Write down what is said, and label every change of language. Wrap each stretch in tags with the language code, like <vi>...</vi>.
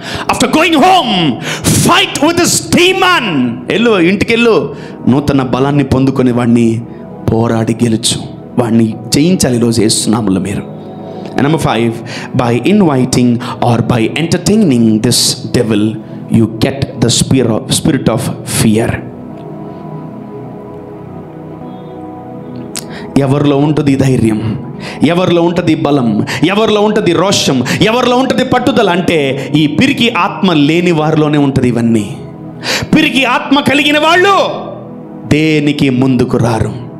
<en>After going home, fight with this demon.</en> <te>ఎల్లు, ఇంటికెళ్ళు, నూతన బలాన్ని పొందుకొని వాడిని పోరాడి గెలుచు, వాడిని జయించాలి ఈరోజు యేసునామములో మీరు.</te> <en>And number 5, by inviting or by entertaining this devil, you get the spirit of fear.</en> <te>ఎవరిలో ఉంటుంది ధైర్యం, ఎవరిలో ఉంటుంది బలం, ఎవరిలో ఉంటుంది రోషం, ఎవరిలో ఉంటుంది పట్టుదల అంటే ఈ పిరికి ఆత్మ లేని వారిలోనే ఉంటుంది ఇవన్నీ. పిరికి ఆత్మ కలిగిన వాళ్ళు దేనికి ముందుకు రారు.</te>